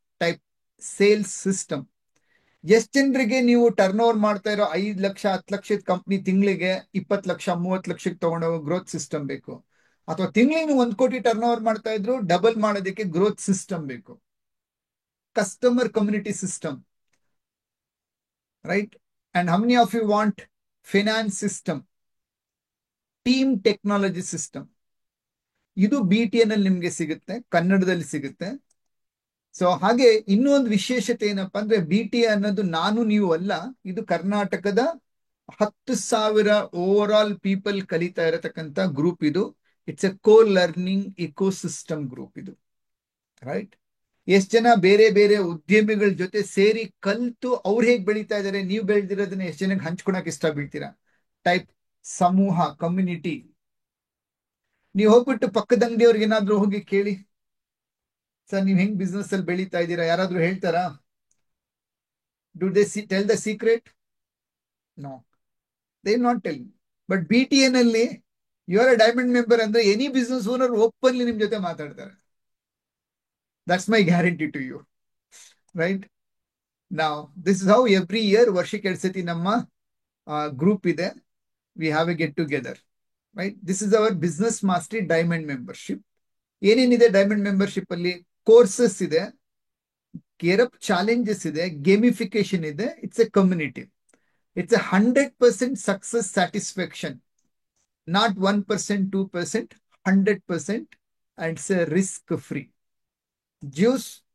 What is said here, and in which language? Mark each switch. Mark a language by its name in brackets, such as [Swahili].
[Kannada] Type sales system. ಎಷ್ಟು ಜನರಿಗೆ ನೀವು ಟರ್ನ್ ಓವರ್ ಮಾಡ್ತಾ ಇರೋ 5 ಲಕ್ಷ 10 ಲಕ್ಷದ ಕಂಪ್ನಿ ತಿಂಗಳಿಗೆ 20 ಲಕ್ಷ 30 ಲಕ್ಷಕ್ಕೆ ತಗೊಂಡೋಗೋ ಗ್ರೋತ್ ಸಿಸ್ಟಮ್ ಬೇಕು? ಅಥವಾ ತಿಂಗಳಿಗೆ 1 ಕೋಟಿ ಟರ್ನ್ ಓವರ್ ಮಾಡ್ತಾ ಇದ್ರು ಡಬಲ್ ಮಾಡೋದಕ್ಕೆ ಗ್ರೋತ್ ಸಿಸ್ಟಮ್ ಬೇಕು? [English] Customer community system, right? And how many of you want finance system, team technology system? [Kannada] ಇದು BTN ಅಲ್ಲಿ ನಿಮ್ಗೆ ಸಿಗುತ್ತೆ, ಕನ್ನಡದಲ್ಲಿ ಸಿಗುತ್ತೆ. ಸೊ ಹಾಗೆ ಇನ್ನೂ ಒಂದು ವಿಶೇಷತೆ ಏನಪ್ಪಾ ಅಂದ್ರೆ, BTN ಅನ್ನೋದು ನಾನು ನೀವು ಅಲ್ಲ, ಇದು ಕರ್ನಾಟಕದ 10,000 ಓವರ್ ಆಲ್ ಪೀಪಲ್ ಕಲಿತಾ ಇರತಕ್ಕಂತ ಗ್ರೂಪ್ ಇದು. [English] It's a co learning ecosystem group ಇದು, right? [Kannada] ಎಷ್ಟು ಜನ ಬೇರೆ ಬೇರೆ ಉದ್ಯಮಿಗಳ ಜೊತೆ ಸೇರಿ ಕಲ್ತು ಅವ್ರು ಹೇಗೆ ಬೆಳೀತಾ ಇದಾರೆ, ನೀವು ಬೆಳೆದಿರೋದನ್ನ ಎಷ್ಟು ಜನಕ್ಕೆ ಹಂಚ್ಕೊಳಕ್ ಇಷ್ಟ ಬೀಳ್ತೀರಾ? ಟೈಪ್ ಸಮೂಹ, ಕಮ್ಯುನಿಟಿ. ನೀವು ಹೋಗ್ಬಿಟ್ಟು ಪಕ್ಕದ ಅಂಗಡಿಯವ್ರಿಗೆ ಏನಾದ್ರು ಹೋಗಿ ಕೇಳಿ, ಸರ್ ನೀವು ಹೆಂಗ್ ಬಿಸ್ನೆಸ್ ಅಲ್ಲಿ ಬೆಳೀತಾ ಇದ್ದೀರಾ? ಯಾರಾದ್ರೂ ಹೇಳ್ತಾರಾ? [English] Do they tell the secret? No, they not tell. But BTN ಅಲ್ಲಿ you are a diamond member ಅಂದ್ರೆ any business owner openly [Kannada] ನಿಮ್ ಜೊತೆ ಮಾತಾಡ್ತಾರೆ. [English] That's my guarantee to you, right? Now, this is how every year [Kannada] ವರ್ಷಕ್ಕೆ 2 ಸತಿ ನಮ್ಮ group ಇದೆ. [English] We have a get together, right? This is our business mastery diamond membership. [Kannada] ಏನೇನಿದೆ diamond membership ಅಲ್ಲಿ? Courses ಇದೆ, ಗೇರ್-ಅಪ್ ಚಾಲೆಂಜಸ್ ಇದೆ, ಗೇಮಿಫಿಕೇಶನ್ ಇದೆ. [English] It's a community. It's a 100% success satisfaction, not 1%, 2%, 100%, and it's a risk free. Juice.